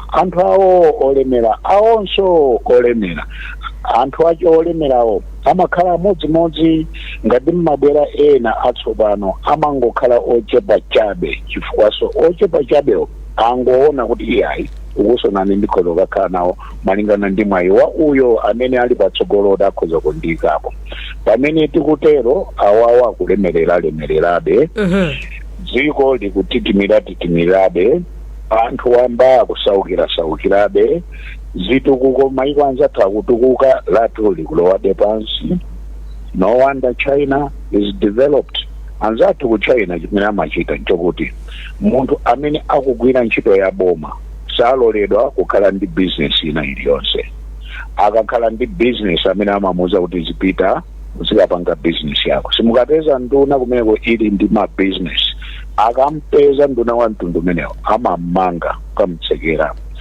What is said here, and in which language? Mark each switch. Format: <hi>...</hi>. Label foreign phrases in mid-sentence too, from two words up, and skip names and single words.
<ny>anthu awo olemera awonso olemera anthu acho olemerawo amakhala amodzimodzi ngati mmabwera ena atsopano amangokhala ochepa chabe chifukwaso ochepa chabewo angoona kuti iyayi ukusonani ndikhoza kukakhala nawo malingana ndi mwayi wa uyo amene ali patsogolo dakhoza kundiyikapo. Pamene tikutero awawa akulemererabe dziko likutitimirabe anthu wamba akusaukirabe zitukuko maiko anzathu akutukuka lathu likulowade pansi.</ny> <en>No wonder China is developed.</en> <ny>Anzathu ku China chimene amachita nchokuti munthu amene akugwira ntchito ya boma saloledwa kukhala ndi business ina iliyonse. Akakhala ndi business amene amamuuza kuti zipita uzikapanga business yako. Simukapeza nduna kumeneko ili ndi ma business akampeza nduna wa mtundu umenewo amamanga kamtsekera.</ny>